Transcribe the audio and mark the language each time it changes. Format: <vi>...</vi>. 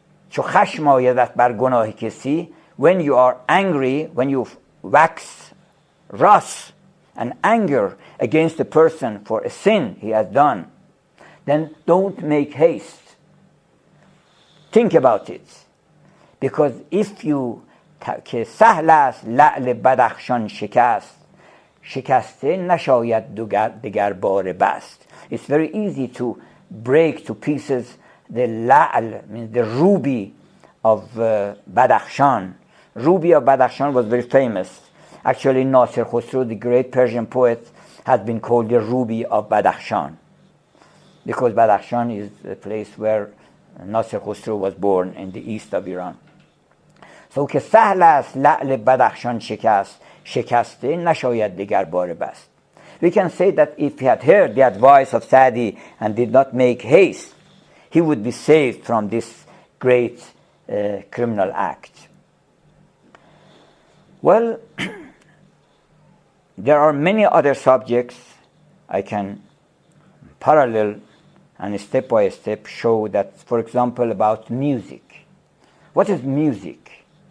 <fa>چو خشم آیدت بر گناه کسی,</fa> <en>when you are angry, when you wax wrath and anger against a person for a sin he has done, then don't make haste. Think about it. Because if you</en> <fa>که سهل است لعل بدخشان شکست شکسته نشاید دگر بار بست.</fa> <en>It's very easy to break to pieces the la'al, means the ruby of Badakhshan. Ruby of Badakhshan was very famous. Actually, Nasir Khosrow, the great Persian poet, has been called the ruby of Badakhshan, because Badakhshan is the place where Nasir Khosrow was born in the east of Iran. So</en> <fa>که سهل است لعل بدخشان شکست شکسته نشاید دگر بار بست.</fa> <en>We can say that if he had heard the advice of Saadi and did not make haste, he would be saved from this great criminal act. Well, there are many other subjects I can parallel and step by step show that, for example, about music. What is music?</en>